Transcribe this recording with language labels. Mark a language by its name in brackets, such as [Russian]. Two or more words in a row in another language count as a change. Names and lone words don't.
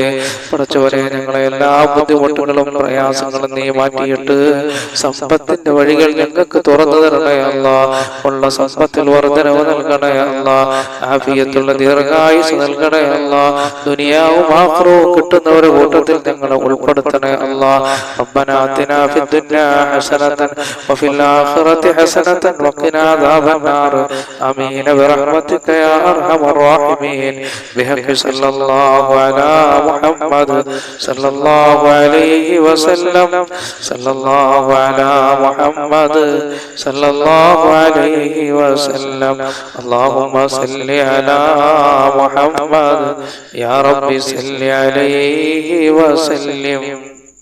[Malayalam] പടച്ചവനെ, ഞങ്ങളെ എല്ലാ ബുദ്ധിമുട്ടുകളും പ്രയാസങ്ങളും നീ മാറ്റിയിട്ട് സമ്പത്തിന്റെ വഴികൾ ഞങ്ങൾക്ക് തുറന്നു തരണേ അല്ലാഹ്. ഉള്ള സമ്പത്തിൽ വർദ്ധനവ് നൽകണേ അല്ലാഹ്. ആഫിയത്തുള്ള ദീർഘായുസ്സ് നൽകണേ അല്ലാഹ്. ദുനിയാവും ആഖിറവും കിട്ടുന്നവരുടെ കൂട്ടത്തിൽ ഞങ്ങളെ ഉൾപ്പെടുത്തണേ അല്ലാഹ്. [Arabic] الله ربنا آتنا في الدنيا حسنة وفي الآخرة حسنة وقنا عذاب النار آمين برحمتك يا أرحم الراحمين بحق صلى الله على محمد صلى الله عليه وسلم صلى الله على محمد صلى الله عليه وسلم اللهم صل على محمد يا رب صل عليه وسلم.